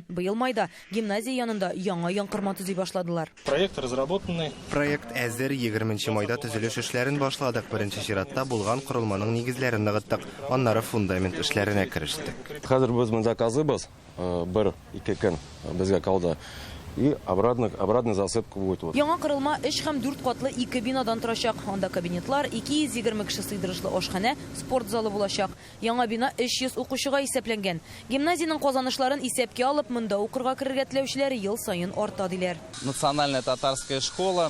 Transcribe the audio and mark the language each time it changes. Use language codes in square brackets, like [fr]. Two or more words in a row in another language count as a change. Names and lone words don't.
[tt] Быел майда гимназия янында яңа янкырма төзи башладылар. [ru] Проект разработанный. [tt] Проект әзер 20 майда төзелеш эшләрен башладык. Беренче чиратта булган корылманың нигезләрен ныгыттык. Аннары фундамент эшләренә кирештек. Хәзер без заказыбыз 1-2 көн безгә калды. [ru] И обратно засыпка будет. [tt] Яңа корылма 3 һәм 4 катлы 2 бинадан торачак. Анда кабинетлар, 220 кеше сыйдырышлы ашхана, спорт залы булачак. Яңа бина 300 укучыга исәпләнгән. Гимназиянең казанышларын исәпкә алып, монда укырга керергә теләүчеләр ел сайын арта диләр. [ru] Национальная татарская школа.